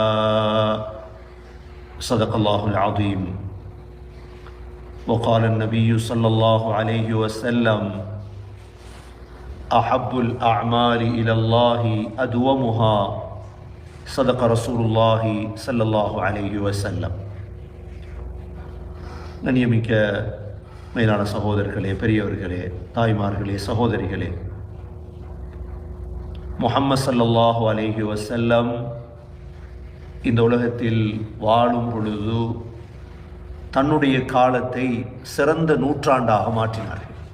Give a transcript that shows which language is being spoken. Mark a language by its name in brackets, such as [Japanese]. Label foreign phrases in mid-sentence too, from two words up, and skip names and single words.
[Arabic] صدق الله العظيم. وقال النبي صلى الله عليه وسلم: أحب الأعمال إلى الله أدومها. صدق رسول الله صلى الله عليه وسلم. [Tamil] கண்ணியமிக்க மேலான சகோதரர்களே, பெரியவர்களே, தாய்மார்களே, சகோதரிகளே, முஹம்மது [Arabic] صلى الله عليه وسلم [Tamil] இந்த உலகத்தில் வாழும் பொழுது தன்னுடைய காலத்தை சிறந்த நூற்றாண்டாக மாற்றினார்கள்.